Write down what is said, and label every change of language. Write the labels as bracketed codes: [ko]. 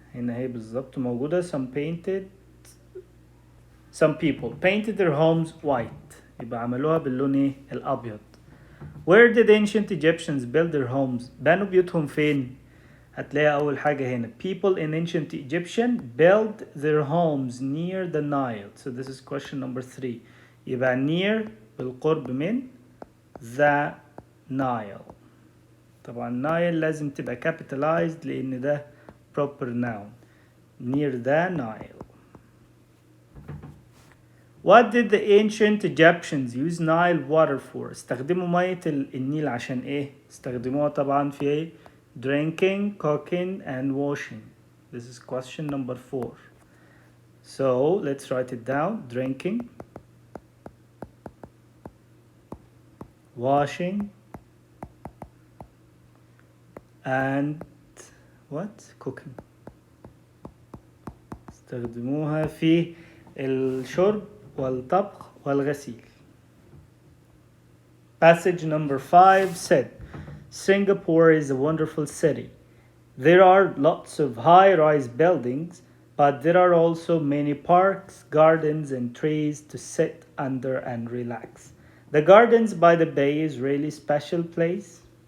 [ar] هنا هي بالظبط موجودة. [en] Some people painted their homes white. [ar] يبقى عملوها باللون إيه؟ الأبيض. [en] Where did ancient Egyptians build their homes? [ar] بنوا بيوتهم فين؟ هتلاقي أول حاجة هنا. [en] People in ancient Egyptian built their homes near the Nile. So this is question number 3. [ar] يبقى [en] near [ar] بالقرب من [en] the Nile. [ar] طبعا Nile لازم تبقى capitalized لأن ده proper noun. [en] Near the Nile. What did the ancient Egyptians use Nile water for? [ar] استخدموا مية النيل عشان إيه؟ استخدموها طبعا في إيه؟ [en] Drinking, cooking, and washing. This is question number 4. So let's write it down. Drinking, washing, and what? Cooking. [ar] استخدموها في الشرب والطبخ والغسيل. [en] Passage number 5 said, Singapore is a wonderful city. There are lots of high-rise buildings, but there are also many parks, gardens, and trees to sit under and relax. The gardens by the bay is really special place.